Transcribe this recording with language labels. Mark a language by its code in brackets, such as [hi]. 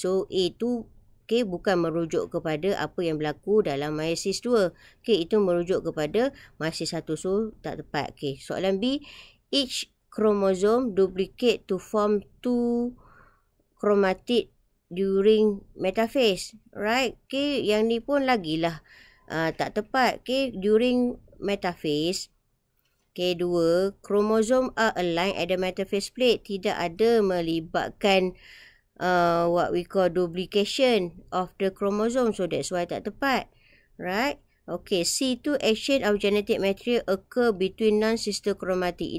[ms] So, A tu okay, bukan merujuk kepada apa yang berlaku dalam meiosis 2. Okay, itu merujuk kepada meiosis 1. So, tak tepat. [en] Okay, [ms] soalan B, [en] each chromosome duplicate to form 2 chromatid during metaphase. Right? [ms] Okay, yang ni pun lagilah tak tepat. [en] Okay, during metaphase, okay, 2 chromosome are aligned at the metaphase plate. [ms] Tidak ada melibatkan [en] what we call duplication of the chromosome. So, that's why [ms] tak tepat. [en] Right? Okay, C2 exchange of genetic material occur between non-sister chromatid.